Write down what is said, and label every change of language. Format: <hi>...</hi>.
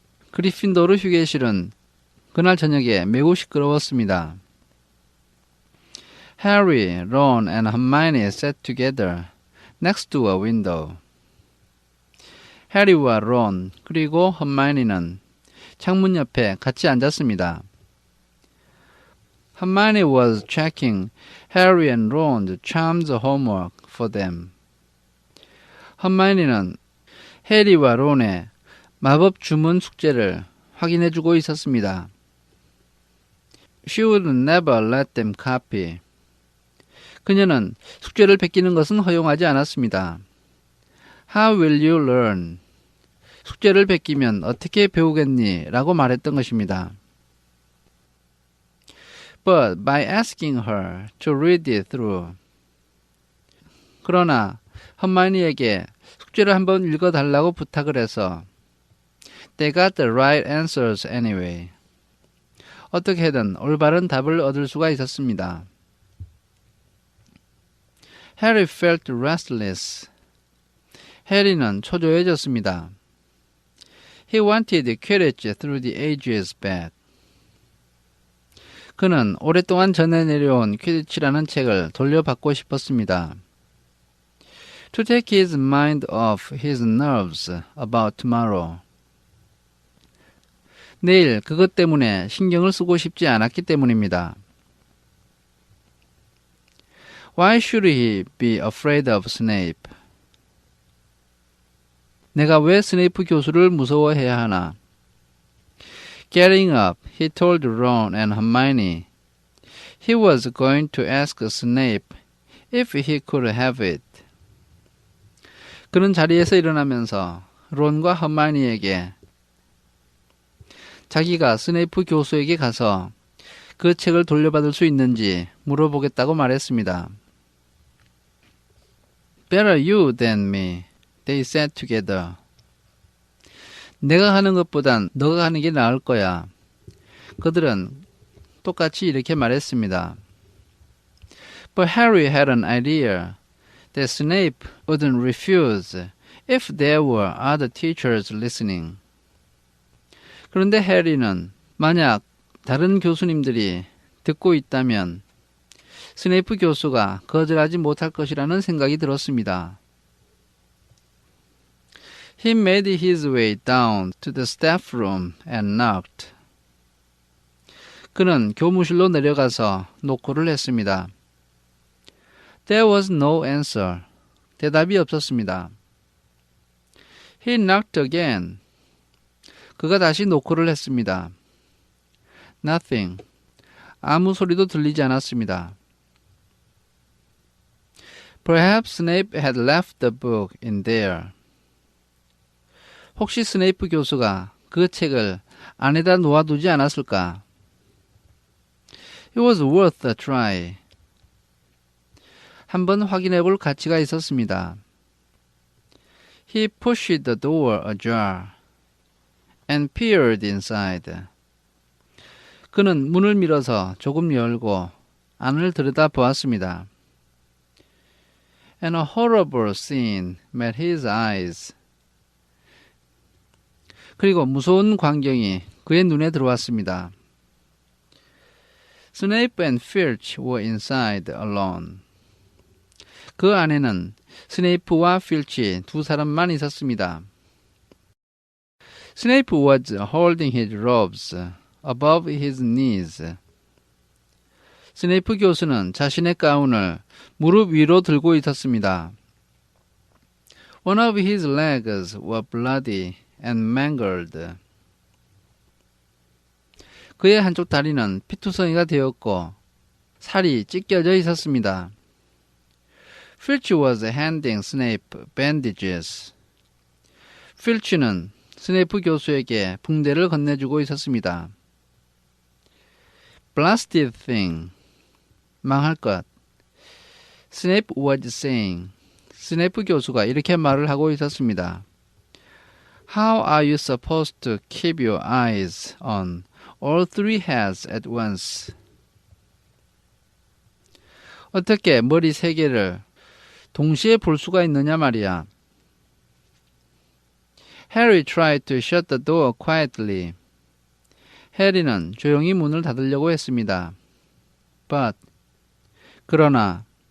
<ko>그리핀도르 휴게실은 그날 저녁에 매우 시끄러웠습니다.</ko> <en>Harry, Ron, and Hermione sat together next to a window.</en> <ko>해리와 론 그리고 허마이니는 창문 옆에 같이 앉았습니다.</ko> <en>Hermione was checking Harry and Ron's charms homework for them.</en> <ko>허마이니는 해리와 론의 마법 주문 숙제를 확인해주고 있었습니다.</ko> <en>She would never let them copy.</en> <ko>그녀는 숙제를 베끼는 것은 허용하지 않았습니다.</ko> <en>How will you learn?</en> <ko>숙제를 베끼면 어떻게 배우겠니? 라고 말했던 것입니다.</ko> <en>But by asking her to read it through.</en> <ko>그러나 허마이니에게 숙제를 한번 읽어달라고 부탁을 해서</ko> <en>They got the right answers anyway.</en> <ko>어떻게든 올바른 답을 얻을 수가 있었습니다.</ko> <en>Harry felt restless.</en> <ko>해리는 초조해졌습니다.</ko> <en>He wanted Quidditch through the ages bad.</en> <ko>그는 오랫동안 전해 내려온 퀴디치라는 책을 돌려받고 싶었습니다.</ko> <en>To take his mind off his nerves about tomorrow.</en> <ko>내일 그것 때문에 신경을 쓰고 싶지 않았기 때문입니다.</ko> <en>Why should he be afraid of Snape?</en> <ko>내가 왜 스네이프 교수를 무서워해야 하나?</ko> <en>Getting up, he told Ron and Hermione he was going to ask Snape if he could have it.</en> <ko>그는 자리에서 일어나면서 론과 허마이니에게 자기가 스네이프 교수에게 가서 그 책을 돌려받을 수 있는지 물어보겠다고 말했습니다.</ko> <en>Better you than me, they said together.</en> <ko>내가 하는 것보단 너가 하는 게 나을 거야. 그들은 똑같이 이렇게 말했습니다.</ko> <en>But Harry had an idea that Snape wouldn't refuse if there were other teachers listening.</en> <ko>그런데 해리는 만약 다른 교수님들이 듣고 있다면 스네이프 교수가 거절하지 못할 것이라는 생각이 들었습니다.</ko> <en>He made his way down to the staff room and knocked.</en> <ko>그는 교무실로 내려가서 노크를 했습니다.</ko> <en>There was no answer.</en> <ko>대답이 없었습니다.</ko> <en>He knocked again.</en> <ko>그가 다시 노크를 했습니다.</ko> <en>Nothing.</en> <ko>아무 소리도 들리지 않았습니다.</ko> <en>Perhaps Snape had left the book in there.</en> <ko>혹시 스네이프 교수가 그 책을 안에다 놓아두지 않았을까?</ko> <en>It was worth a try.</en> <ko>한번 확인해 볼 가치가 있었습니다.</ko> <en>He pushed the door ajar and peered inside.</en> <ko>그는 문을 밀어서 조금 열고 안을 들여다보았습니다.</ko> <en>And a horrible scene met his eyes.</en> <ko>그리고 무서운 광경이 그의 눈에 들어왔습니다.</ko> <en>Snape and Filch were inside alone.</en> <ko>그 안에는 스네이프와 필치 두 사람만 있었습니다.</ko> <en>Snape was holding his robes above his knees.</en> <ko>스네이프 교수는 자신의 가운을 무릎 위로 들고 있었습니다.</ko> <en>One of his legs was bloody and mangled.</en> <ko>그의 한쪽 다리는 피투성이가 되었고 살이 찢겨져 있었습니다.</ko> <en>Filch was handing Snape bandages.</en> <ko>필치는 스네이프 교수에게 붕대를 건네주고 있었습니다.</ko> <en>Blasted thing.</en> <ko>망할 것.</ko> <en>Snape was saying.</en> <ko>스네이프 교수가 이렇게 말을 하고 있었습니다.</ko> <en>How are you supposed to keep your eyes on all three heads at once?</en> <ko>어떻게 머리 세 개를 동시에 볼 수가 있느냐 말이야.</ko> <en>Harry tried to shut the door quietly.</en> <ko>해리는 조용히 문을 닫으려고 했습니다.</ko> <en>But</en> <ko>그러나</ko>